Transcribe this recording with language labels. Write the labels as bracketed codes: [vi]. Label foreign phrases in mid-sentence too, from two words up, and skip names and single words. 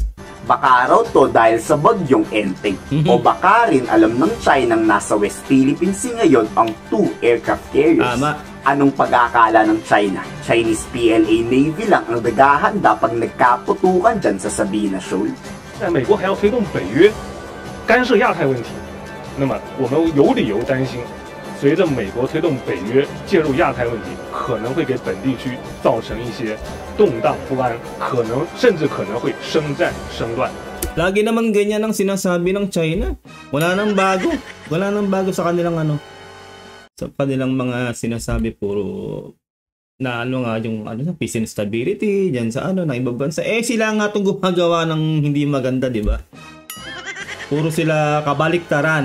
[tl] Baka raw to dahil sa bagyong Enteng. O baka rin alam ng China nasa West Philippine Sea ngayon ang 2 aircraft carriers. Tama. Anong pag-aakala ng China? Chinese PLA Navy lang ang naghahanda pag nagkaputukan dyan sa Sabina Shoal. [zh] 但美国还要推动北约干涉亚太问题，那么我们有理由担心，随着美国推动北约介入亚太问题，可能会给本地区造成一些动荡不安，甚至可能会生战生乱。 [tl] Lagi naman ganyan ang sinasabi ng China. Wala nang bago. Wala nang bago sa kanilang sa kanilang mga sinasabi, puro na nga yung [en] peace and stability [tl] diyan sa ng ibang bansa. Sila nga itong gumagawa ng hindi maganda, di ba? Puro sila kabaliktaran.